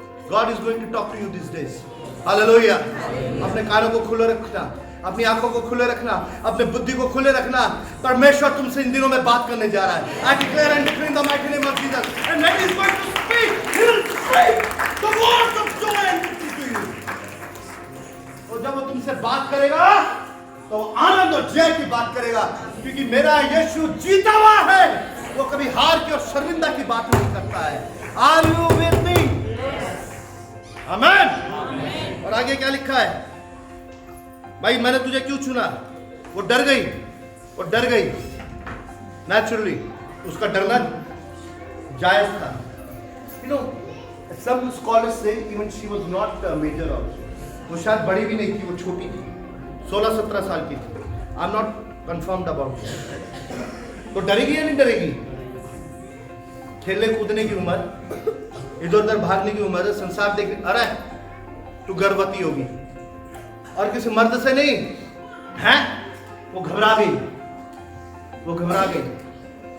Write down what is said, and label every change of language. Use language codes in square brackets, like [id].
[en] God is going to talk to you these days. Hallelujah. [hi] अपने कानों को खुले रखना, अपनी आंखों को खुले रखना, अपने बुद्धि को खुले रखना। परमेश्वर तुमसे इन दिनों में बात करने जा रहा है। [en] I declare and decree in the mighty name of Jesus, and when He is going to speak, He will speak the words of joy and victory to you. [hi] और जब वो तुमसे बात करेगा, तो आनंद और जय की बात करेगा, क्योंकि मेरा यीशु जीता हुआ है। वो कभी हार की और शर्मिंदा की बात नहीं करता है। [en] Are you with me? [hi] आमेन। और आगे क्या लिखा है? भाई मैंने तुझे क्यों चुना? वो डर गई, वो डर गई। नेचुरली उसका डरना जायज था। [en] You know, some scholars say even she was not major also. [hi] वो शायद बड़ी भी नहीं थी, वो छोटी थी, 16-17 साल की थी। [en] I am not confirmed about it. [hi] तो डरेगी या नहीं डरेगी? खेलने कूदने की उम्र, इधर उधर भागने की उम्र, संसार देखने। अरे तू गर्भवती होगी, और किसी मर्द से नहीं है। वो घबरा गई, वो घबरा गई।